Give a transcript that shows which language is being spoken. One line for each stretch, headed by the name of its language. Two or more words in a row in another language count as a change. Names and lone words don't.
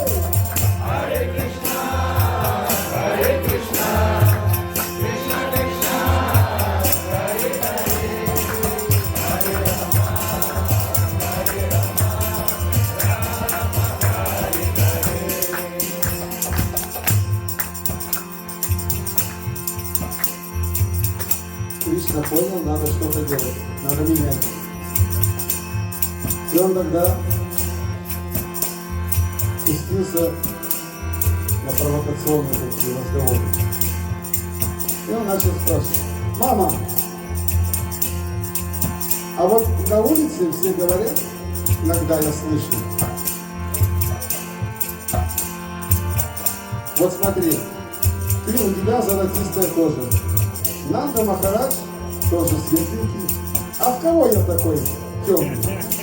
Sanskrit: Hare Krishna, Krishna Krishna, Hare Hare, Hare Rama,
Russian: Кришна понял, надо что-то делать, надо менять. И он тогда спустился на провокационные такие разговоры. И он начал спрашивать: мама, а вот на улице все говорят, иногда я слышу, вот смотри, у тебя золотистая кожа, Нанда Махарадж тоже светленький, а в кого я такой темный?